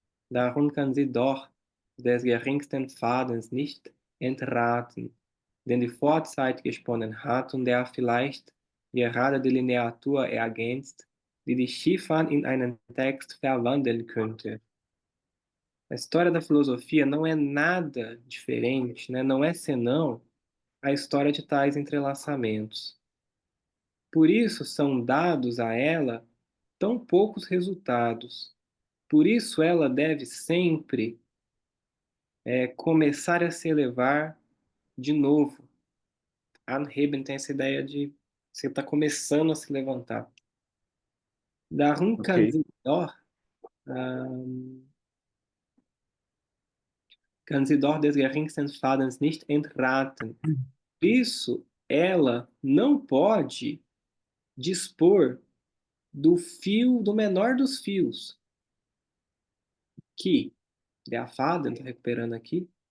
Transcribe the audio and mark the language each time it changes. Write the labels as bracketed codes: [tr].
[de] Darum kann sie doch des geringsten Fadens nicht entraten, den die Vorzeit gesponnen hat und der vielleicht gerade die Lineatur ergänzt, die die Chiffern in einen Text verwandeln könnte. [pt] A história da filosofia não é nada diferente, né? Não é senão a história de tais entrelaçamentos. Por isso são dados a ela tão poucos resultados. Por isso ela deve sempre começar a se elevar de novo. Anheben tem essa ideia de você está começando a se levantar. [de] Darum Ok. kann sie doch des geringsten Fadens nicht entraten. [pt] Por isso, ela não pode dispor do fio, do menor dos fios, que, der Faden, está recuperando aqui,